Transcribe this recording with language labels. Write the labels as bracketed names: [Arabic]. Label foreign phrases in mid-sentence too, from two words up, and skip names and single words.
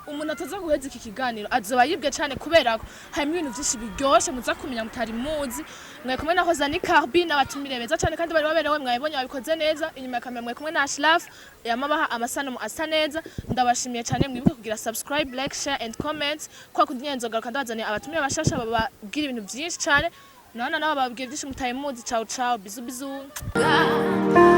[Rundi] umuntu ataza guheza iki kiganiro azoba yibwe cyane kubera ko harimo ibintu byinshi biryoshe muza kumenya mutari muzi mwe kumwe na Hozani Carbi n'abatumire beza cyane kandi bari baberewe mwabonye babikoze neza inyuma ya kamera mwe kumwe na Ashraf yamabaha amasano asa neza ndabashimiye cyane mwibuke kugira [English] subscribe like share and comment [Rundi] kwa kunyenzo garuka ndabazaniye abatumire bashasha bababwira ibintu byinshi cyane nana nabo bababwira byinshi mutaye muzi [Italian] ciao ciao [Rundi] bizu bizu